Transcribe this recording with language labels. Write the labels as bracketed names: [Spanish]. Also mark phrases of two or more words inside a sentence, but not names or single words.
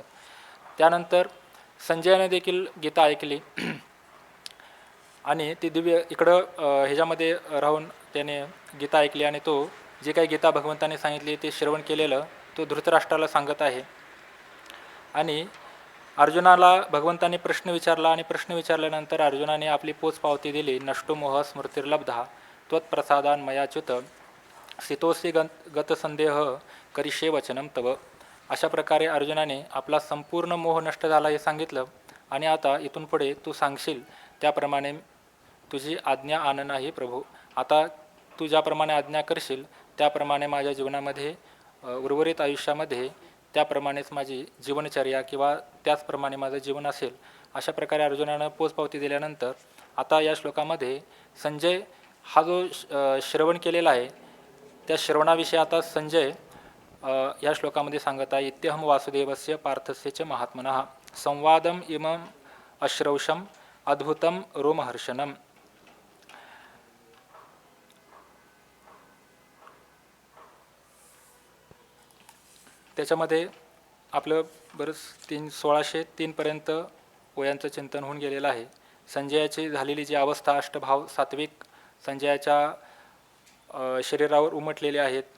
[Marathi] त्यानंतर संजयाने देखील गीता ऐकली आणि ती दिव्य इकडं ह्याच्यामध्ये राहून त्याने गीता ऐकली आणि तो जे काही गीता भगवंताने सांगितली ते श्रवण केलेलं तो धृतराष्ट्राला सांगत आहे. आणि अर्जुनाला भगवंताने प्रश्न विचारला आणि प्रश्न विचारल्यानंतर अर्जुनाने आपली पोचपावती दिली. [Sanskrit] नष्टो मोह स्मृतिर्लब्धा त्वत्प्रसादान मयाच्युत सितोसी गतसंदेह करिष्ये वचनम तव. [Marathi] अशा प्रकारे अर्जुनाने आपला संपूर्ण मोह नष्ट झाला हे सांगितलं आणि आता इथून पुढे तू सांगशील त्याप्रमाणे तुझी आज्ञा आणन आहे प्रभू. आता तू ज्याप्रमाणे आज्ञा करशील त्याप्रमाणे माझ्या जीवनामध्ये उर्वरित आयुष्यामध्ये त्याप्रमाणेच माझी जीवनचर्या किंवा त्याचप्रमाणे माझं जीवन असेल. अशा प्रकारे अर्जुनानं पोचपावती दिल्यानंतर आता या श्लोकामध्ये संजय हा जो श्रवण केलेला आहे त्या श्रवणाविषयी आता संजय या श्लोकामध्ये सांगत आहे. [Sanskrit] इत्यहम वासुदेवस्य पार्थस्य च महात्मनः संवादम इमं अश्रौषम अद्भुतम रोमहर्षणम. [Marathi] त्याच्यामध्ये आपलं बरंच 1603 पर्यंत ओयांचं चिंतन होऊन गेलेलं आहे. संजयाची झालेली जी अवस्था अष्टभाव सात्विक संजयाच्या शरीरावर उमटलेले आहेत.